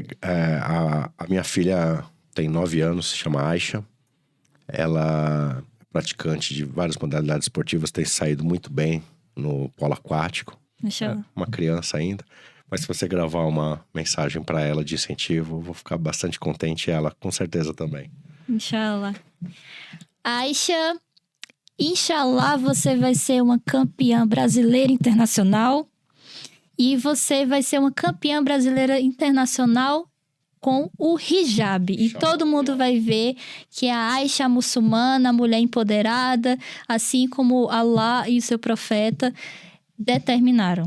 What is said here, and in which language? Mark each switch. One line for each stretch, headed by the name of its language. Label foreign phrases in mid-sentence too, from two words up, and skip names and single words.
Portuguese: a minha filha tem 9 anos, se chama Aisha. Ela é praticante de várias modalidades esportivas, tem saído muito bem no polo aquático. Uma criança ainda. Mas se você gravar uma mensagem para ela de incentivo, eu vou ficar bastante contente, e ela com certeza também. Inshallah. Aisha, inshallah você vai ser uma campeã brasileira internacional. E você vai ser uma campeã brasileira internacional com o hijab. E todo mundo vai ver que a Aisha muçulmana, a mulher empoderada, assim como Allah e o seu profeta determinaram.